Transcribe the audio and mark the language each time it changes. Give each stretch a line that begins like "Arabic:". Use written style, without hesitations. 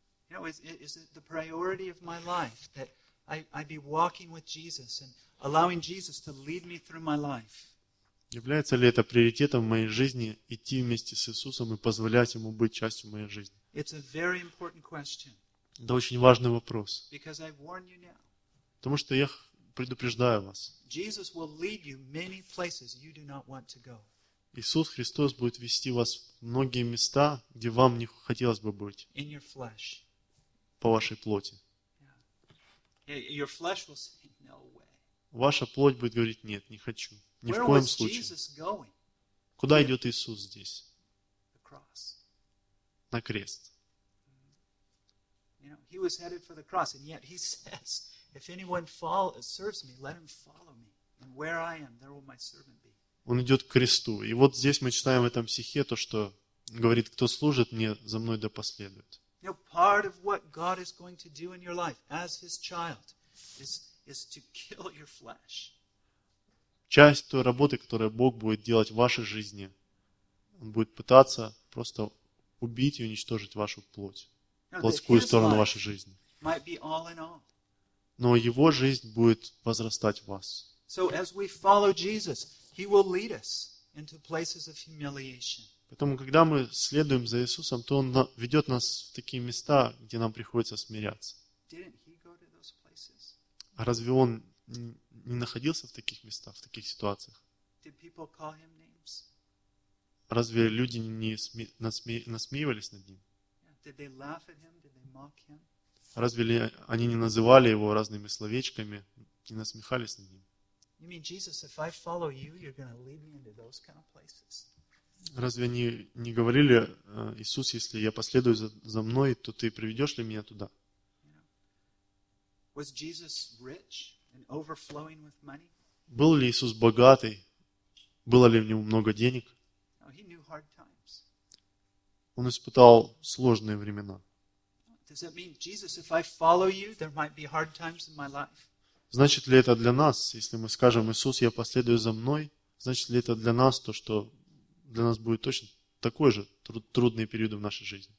English: You know, is it the priority of my life that I be walking with Jesus and allowing Jesus to lead me through my life?
Russian: Является ли это приоритетом в моей жизни идти вместе с Иисусом и позволять Ему быть частью моей жизни?
English: It's a very important question.
Russian: Это очень важный вопрос.
English: Because I warn you now.
Russian: Потому что я предупреждаю вас.
English: Jesus will lead you many places you do not want to go.
Russian: Иисус Христос будет вести вас в многие места, где вам не хотелось бы быть.
English: In your flesh.
Russian: По вашей плоти.
English: Yeah. Your flesh will say, no way.
Russian: Ваша плоть будет говорить: нет, не хочу. Ни
English: Where
Russian: в коем случае.
English: Jesus going?
Russian: Куда yeah. идет Иисус здесь?
English: The cross.
Russian: На крест.
English: You know, he was headed for the cross, and yet he says, if anyone serves me, let him follow me. And where I am, there will my servant be.
Russian: Он идет к кресту. И вот здесь мы читаем в этом стихе то, что говорит: кто служит мне, за мной да последует.
English: You know, part of what God is going to do in your life as his child is to kill your flesh.
Russian: Часть той работы, которую Бог будет делать в вашей жизни, он будет пытаться просто убить и уничтожить вашу плоть. Плотскую сторону вашей жизни.
English: Might be all in all.
Russian: Но его жизнь будет возрастать в вас.
English: So as we follow Jesus, he will lead us into places of humiliation.
Russian: Поэтому, когда мы следуем за Иисусом, то он ведет нас в такие места, где нам приходится смиряться.
English: Didn't he go to those places?
Russian: А разве он не находился в таких местах, в таких ситуациях?
English: Did people call him names?
Russian: Разве люди не насмеивались над ним?
English: Did they laugh at him? Did they mock him?
Russian: Разве ли они не называли его разными словечками, не насмехались над ним?
English: You mean, Jesus, if I follow you, you're going to lead me into those kind of places?
Russian: Разве они не говорили: Иисус, если я последую за мной, то ты приведешь ли меня туда?
English: Was Jesus rich and overflowing with money?
Russian: Был ли Иисус богатый? Было ли в нем много денег?
English: He knew hard times.
Russian: Он испытал сложные времена.
English: Does that mean, Jesus, if I follow you, there might be hard times in my life?
Russian: Значит ли это для нас, если мы скажем, Иисус, я последую за мной, значит ли это для нас то, что для нас будет точно такой же трудный период в нашей жизни?